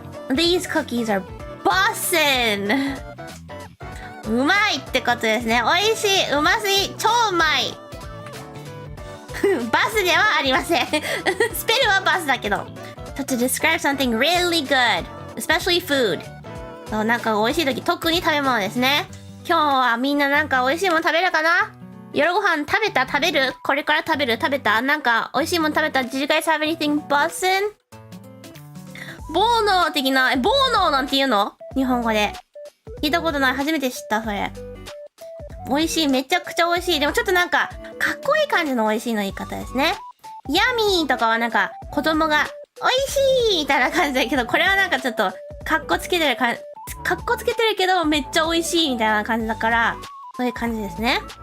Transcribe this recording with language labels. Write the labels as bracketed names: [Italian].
[English] These cookies are bussin'. [Japanese] うまいってことですね。美味しい、うますぎ、超うまい。バスではありません。スペルはバスだけど。 [English] So to describe something really good, especially food. [Japanese] そうなんか美味しい時、特に食べ物ですね。今日はみんななんか美味しいもの食べるかな？夜ご飯食べた？食べる？これから食べる？食べた？なんか美味しいもの食べた？ [English] Did you guys have anything bussin'? [Japanese] ボーノー的な、ボーノーなんて言うの？日本語で。聞いたことない。初めて知った、それ。美味しい。めちゃくちゃ美味しい。でもちょっとなんか、かっこいい感じの美味しいの言い方ですね。ヤミーとかはなんか、子供が、美味しいみたいな感じだけど、これはなんかちょっと、かっこつけてるけど、めっちゃ美味しいみたいな感じだから、そういう感じですね。